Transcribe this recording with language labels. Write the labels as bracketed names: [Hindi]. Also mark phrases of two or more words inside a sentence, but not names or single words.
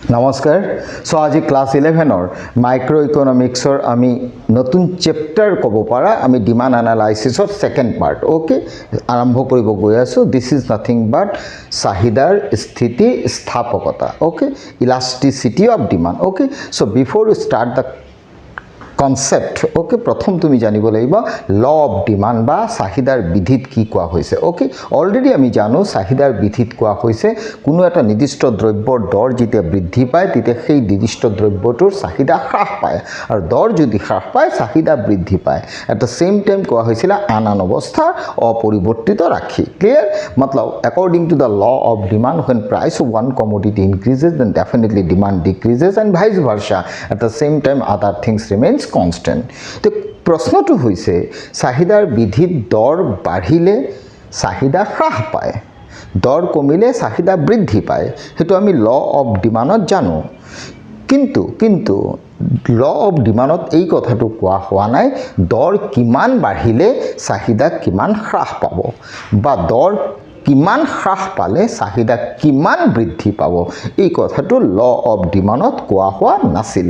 [Assamese] নমস্কাৰ। সো আজি [English] class 11 micro economics [Assamese] আমি নতুন চেপ্টাৰ ক'ব পাৰা আমি [English] demand analysis second part [Assamese] ওকে আৰম্ভ কৰিব গৈ আছো। [English] this is nothing but [Assamese] চাহিদাৰ স্থিতি স্থাপকতা ওকে [English] elasticity of demand [Assamese] ওকে। [English] so before you start the concept okay [Assamese] প্রথম তুমি জানিব লাগিব [English] law of demand [Assamese] বা চাহিদাৰ বিধিত কি কোৱা হৈছে ওকে। অলৰেডি আমি জানো চাহিদাৰ বিধিত কোৱা হৈছে কোনো এটা নিৰ্দিষ্ট দ্ৰব্যৰ দৰ যেতিয়া বৃদ্ধি পায় তেতিয়া সেই নিৰ্দিষ্ট দ্ৰব্যটোৰ চাহিদা হ্ৰাস পায় আৰু দৰ যদি হ্ৰাস পায় চাহিদা বৃদ্ধি পায়। [English] at the same time [Assamese] কোৱা হৈছিল আন অৱস্থা অপৰিৱৰ্তিত ৰাখি। [English] ক্লিয়াৰ মতলব according to the law of demand when price of one commodity increases then definitely demand decreases and vice versa. At the same time other things remains constant. [Assamese] তো প্রশ্নটো হৈছে চাহিদাৰ বিধিত দৰ বাঢ়িলে চাহিদা হ্ৰাস পায়, দৰ কমিলে চাহিদা বৃদ্ধি পায়, সেইটো আমি [English] law of demand [Assamese] জানো। কিন্তু [English] law of demand [Assamese] এই কথাটো কোৱা হোৱা নাই দৰ কিমান বাঢ়িলে চাহিদা কিমান হ্ৰাস পাব বা দৰ কিমান হ্ৰাস পালে চাহিদা কিমান বৃদ্ধি পাব এই কথাটো [English] law of demand [Assamese] কোৱা হোৱা নাছিলে।